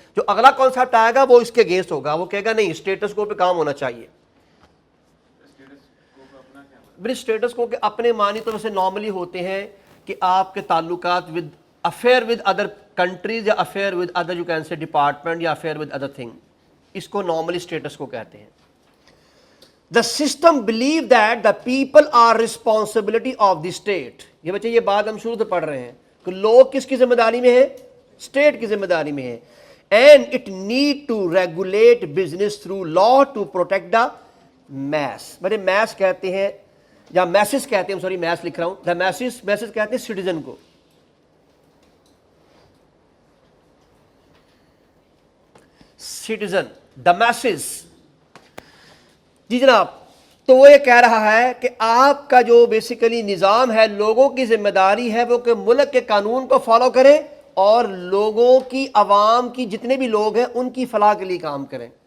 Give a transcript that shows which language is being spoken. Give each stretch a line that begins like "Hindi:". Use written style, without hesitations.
Urdu: جو اگلا کانسیپٹ آئے گا وہ اس کے اگینسٹ ہوگا, وہ کہے گا نہیں اسٹیٹس کو پہ کام ہونا چاہیے. اسٹیٹس کو کہ اپنے معنی تو ویسے نارملی ہوتے ہیں کہ آپ کے تعلقات
English: with affair with other countries
Urdu: یا affair with other you can say department یا افیئر ود ادر تھنگ, اس کو نارملی اسٹیٹس کو کہتے ہیں.
English: The system believe that the people are responsibility of the state.
Urdu: یہ بچے یہ بات ہم شروع سے پڑھ رہے ہیں کہ لوگ کس کی ذمہ داری میں ہیں؟ اسٹیٹ کی ذمہ داری میں ہیں.
English: And it need to regulate business through law to protect the mass.
Urdu: بڑے mass کہتے ہیں یا masses کہتے ہیں, سوری mass لکھ رہا ہوں, the masses کہتے ہیں citizen کو.
English: citizen, the masses.
Urdu: جی جناب, تو وہ یہ کہہ رہا ہے کہ آپ کا جو بیسیکلی نظام ہے, لوگوں کی ذمہ داری ہے وہ کہ ملک کے قانون کو فالو کریں اور لوگوں کی, عوام کی جتنے بھی لوگ ہیں ان کی فلاح کے لیے کام کریں.